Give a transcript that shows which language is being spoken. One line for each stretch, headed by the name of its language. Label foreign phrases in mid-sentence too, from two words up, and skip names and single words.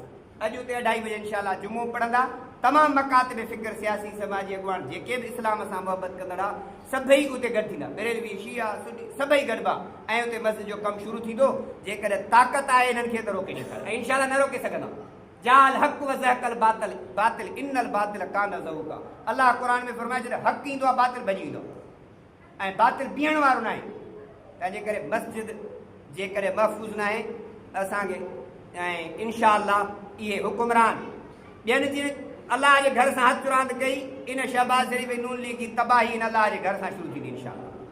Sindhi: अॼु उते 2:30 बजे इंशाअल्लाह जुमो पढ़ंदा। तमामु मकातब फ़िक्र, सियासी समाजी अॻुवान जेके बि इस्लाम सां मोहबत कंदड़ आहे, सभई उते गॾु थींदा, बेरेलवी शिया सुन्नी सभई गॾिबा, ऐं उते मस्जिद जो कमु शुरू थींदो। जेकॾहिं ताक़त आहे हिननि खे त रोके ॾींदा, ऐं इंशाअल्लाह न रोके सघंदा।
Arabic: جاء الحق وزهق الباطل الباطل إن الباطل كان زهوقا.
Sindhi: अलाह क़ुरान में फरमाए जॾहिं हक़ ईंदो आहे बातिल भॼी ईंदो, ऐं बातिल बीहण वारो न आहे। तंहिंजे करे मस्जिद जेकॾहिं महफ़ूज़ न आहे असांखे, ऐं इंशाअल्लाह इहे हुकुमरान ॿियनि जी अलाह जे घर सां हथ रांदि कई, इन शहबाज़ शरीफ़ नून लीग जी तबाही इन अलाह जे घर सां शुरू थींदी इंशाअल्लाह।